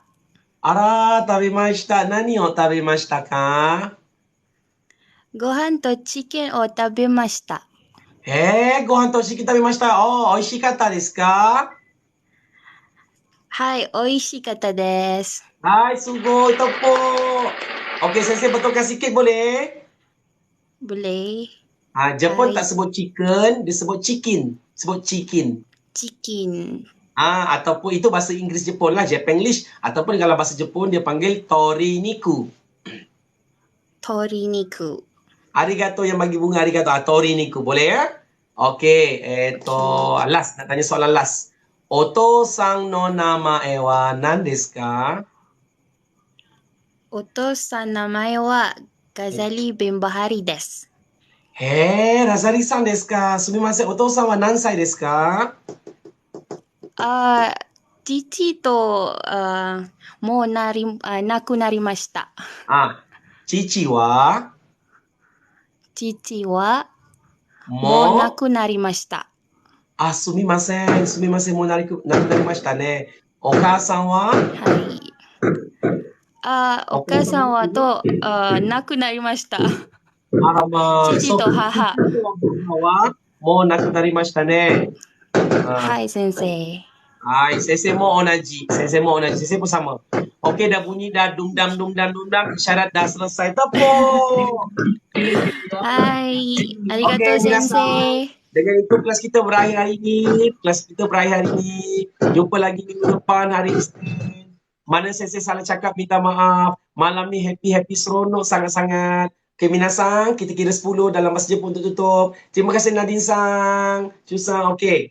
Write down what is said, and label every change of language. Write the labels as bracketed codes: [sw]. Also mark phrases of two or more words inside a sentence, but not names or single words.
[ja] 食べました。何を食べましたか？ご飯とチキンを食べました。ご飯とチキン食べました。美味しかったですか？はい、美味しかったです。はい、すごい。 [ms] トッポー。Okey, saya betulkan sikit boleh? Boleh. Jepun tak sebut chicken, dia sebut chicken. Sebut chicken. Chicken. Ataupun itu bahasa Inggeris Jepun lah, Japanglish. Ataupun kalau bahasa Jepun dia panggil toriniku. Toriniku. Arigato yang bagi bunga, arigato. Toriniku, boleh ya? Okey, last, nak tanya soalan last. [ja] お父さんの名前は何ですか? Oto-san namae wa Ghazali bin Bahari desu. Razaliさんですか？すみません、お父さんは何歳ですか? 父ともう亡くなりました. 父は? 父はもう亡くなりました. すみません、もう亡くなりましたね。お母さんは？はい。お母さんは亡くなりました。父と母。はもう亡くなりましたね。はい、先生。はい、先生も同じ。先生 [ms] pun sama. Okey, dah bunyi dah dumdam. Syarat dah selesai. Tepuk. [ja] はい, ありがとう先生. [ms] Dengan itu kelas kita berakhir hari ini. Jumpa lagi minggu depan hari Isnin. Mana saya salah cakap minta maaf. Malam ni happy seronok sangat-sangat. Okay, minasan, kita kira 10 dalam bahasa Jepun untuk tutup. Terima kasih Nadine Sang.